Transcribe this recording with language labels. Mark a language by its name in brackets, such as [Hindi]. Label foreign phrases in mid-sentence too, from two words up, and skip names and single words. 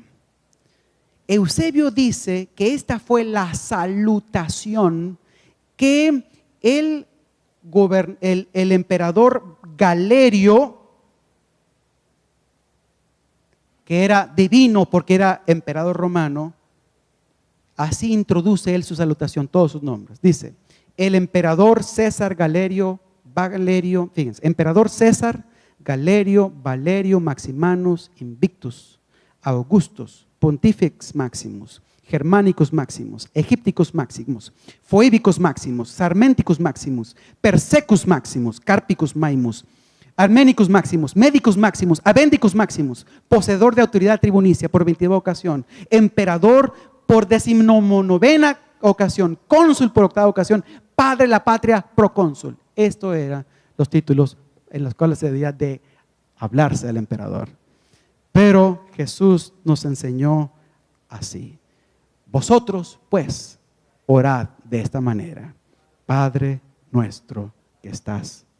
[Spanish] Eusebio dice que esta fue la salutación que el emperador Galerio, que era divino porque era emperador romano, así introduce él su salutación, todos sus nombres. Dice: el emperador César Galerio, fíjense, emperador César, [Latin] Galerio, Valerio, Maximanus, Invictus, Augustus, Pontifex Maximus, Germanicus Maximus, Egipticus Maximus, Phoebicus Maximus, Sarmenticus Maximus, Persecus Maximus, Carpicus Maimus, Armenicus Maximus, Medicus Maximus, Avendicus Maximus, [Spanish] poseedor de autoridad tribunicia por 22 ocasión, emperador por 19ª ocasión, cónsul por 8ª ocasión, padre de la patria, procónsul. Esto eran los títulos en los cuales se debía de hablarse del emperador. Pero Jesús nos enseñó así: vosotros pues orad de esta manera: Padre nuestro que estás en los cielos.